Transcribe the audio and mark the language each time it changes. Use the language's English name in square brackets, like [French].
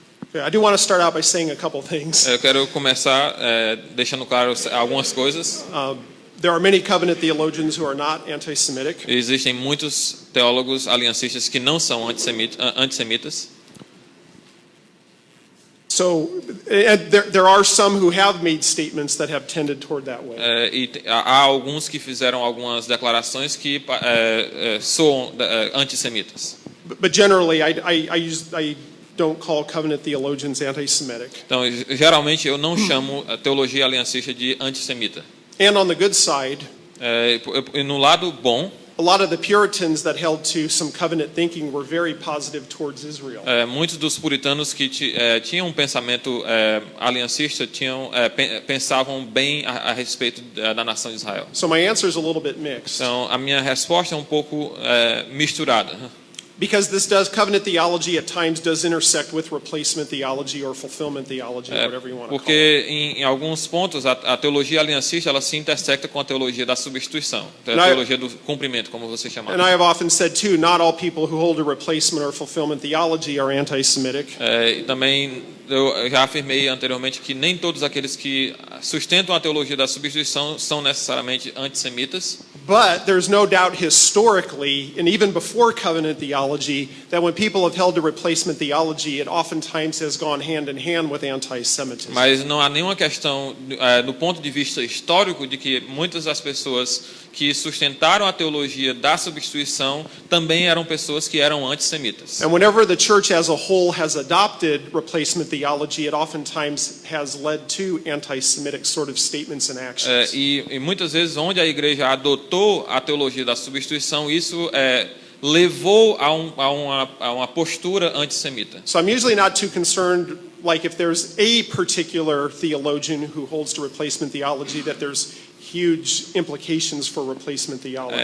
[English] Okay, I do want to start out by saying a couple things. [Portuguese] Eu quero começar deixando claro algumas coisas. [English] There are many covenant theologians who are not anti-Semitic. [Portuguese] Existem muitos teólogos aliancistas que não são antissemitas. [English] So there are some who have made statements that have tended toward that way. [Portuguese] E há alguns que fizeram algumas declarações que soam antissemitas. [English] But generally, I don't call covenant theologians anti-Semitic. [Portuguese] Então, geralmente eu não chamo a teologia aliancista de antissemita. [English] And on the good side, [Portuguese] E no lado bom, [English] a lot of the Puritans that held to some covenant thinking were very positive towards Israel. [Portuguese] muitos dos puritanos que tinham um pensamento aliancista pensavam bem a respeito da nação de Israel. [English] So my answer is a little bit mixed. [Portuguese] Então, a minha resposta é um pouco misturada. [English] Because covenant theology at times does intersect with replacement theology or fulfillment theology, whatever you want to call it. [Portuguese] Porque em alguns pontos a teologia aliancista ela se intersecta com a teologia da substituição, a teologia do cumprimento, como você chamava. [English] And I have often said too, not all people who hold a replacement or fulfillment theology are anti-Semitic. [Portuguese] E também eu já afirmei anteriormente que nem todos aqueles que sustentam a teologia da substituição são necessariamente antissemitas. [English] But there's no doubt historically, and even before covenant theology, that when people have held to replacement theology, it oftentimes has gone hand in hand with anti-Semitism. [Portuguese] Mas não há nenhuma questão do ponto de vista histórico de que muitas das pessoas que sustentaram a teologia da substituição também eram pessoas que eram antissemitas. [English] And whenever the church as a whole has adopted replacement theology, it oftentimes has led to anti-Semitic sort of statements and actions. [Portuguese] E muitas vezes onde a igreja adotou a teologia da substituição, isso levou a uma postura antissemita. [English] So I'm usually not too concerned, like if there's a particular theologian who holds to replacement theology, that there's huge implications for replacement theology,